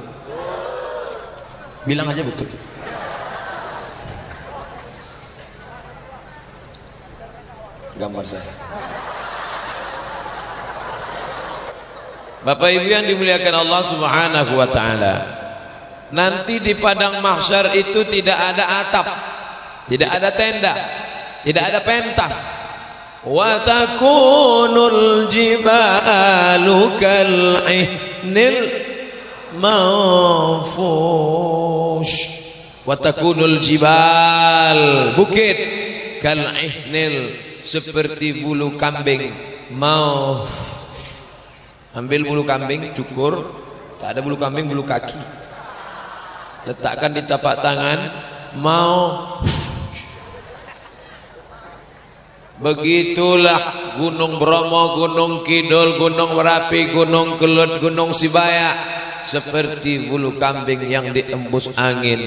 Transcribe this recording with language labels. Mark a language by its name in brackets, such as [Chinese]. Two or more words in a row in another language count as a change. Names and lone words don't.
[Indonesian] Bilang aja betul. Gambar saya. Bapak Ibu yang dimuliakan Allah [Arabic] سبحانه وتعالى, [Indonesian] nanti di padang mahsyar itu tidak ada atap, tidak ada tenda, tidak ada pentas. [Arabic] وتكون الجبال كالعهن المنفوش. وتكون الجبال, [Indonesian] bukit, kal'ihnil, seperti bulu kambing. Manfush. Ambil bulu kambing, cukur, tak ada bulu kambing, bulu kaki, letakkan di tapak tangan, begitulah Gunung Bromo, Gunung Kidul, Gunung Merapi, Gunung Kelut, Gunung Sibaya, seperti bulu kambing yang diembus angin.